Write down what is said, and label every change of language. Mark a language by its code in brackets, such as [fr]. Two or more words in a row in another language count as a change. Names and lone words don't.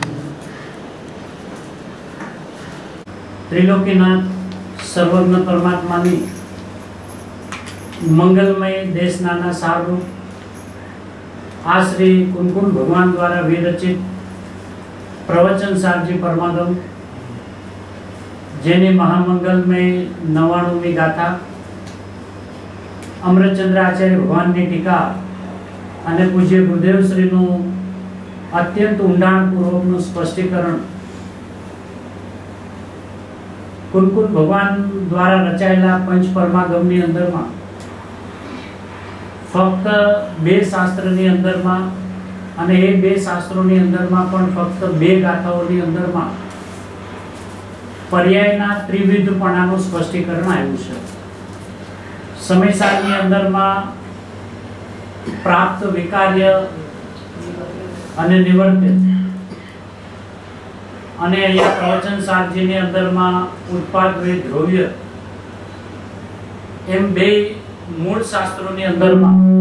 [gu] ત્રિલોકીનાથ સર્વજ્ઞ પરમાત્માની મંગલમય દેશનાના સારરૂપ આ શ્રી કુંકુમ ભગવાન દ્વારા વિરચિત પ્રવચન સારજી પરમાગમ, જેને મહામંગલમય 99મી ગાથા અમૃતચંદ્ર આચાર્ય ભગવાન કી ટીકા અને પૂજ્ય ગુરુદેવ શ્રીનું અત્યંત ઊંડાણપૂર્વકનું સ્પષ્ટીકરણ કુંકુમ ભગવાન દ્વારા રચાયેલા પંચ પરમાગમની અંદરમાં फक्त બે શાસ્ત્રની અંદરમાં અને એ બે શાસ્ત્રોની અંદરમાં પણ ફક્ત બે ગાથાઓની અંદરમાં પર્યાયના ત્રિવિધપણાનું સ્પષ્ટીકરણ આવ્યું છે। સમયસારની અંદરમાં પ્રાપ્ત વિકાર્ય અને નિવર્તિત અને અહીંયા પ્રવચન સારજીની અંદરમાં ઉત્પાદ વે દ્રવ્ય એમ બે મૂળ શાસ્ત્રોની અંદરમાં